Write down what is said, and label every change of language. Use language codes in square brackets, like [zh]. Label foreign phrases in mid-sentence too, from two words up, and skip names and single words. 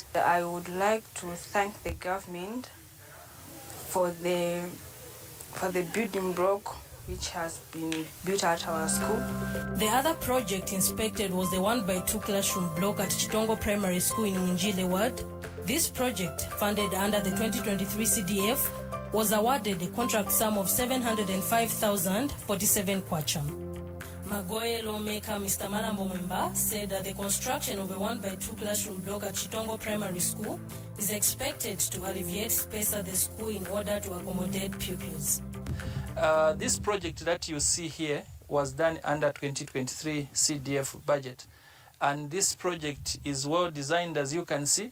[en] I would like to thank the government for the building block which has been built at our school. The other project inspected was the 1x2 classroom block at Chitongo Primary School in Winjile Ward. This project, funded under the 2023 CDF, was awarded a contract sum of 705,047 kwacha. Magoye lawmaker Mr. Malambo Mwemba said that the construction of a 1x2 classroom block at Chitongo Primary School is expected to alleviate space at the school in order to accommodate pupils. This project that you see here was done under 2023 CDF budget. And this project is well designed, as you can see.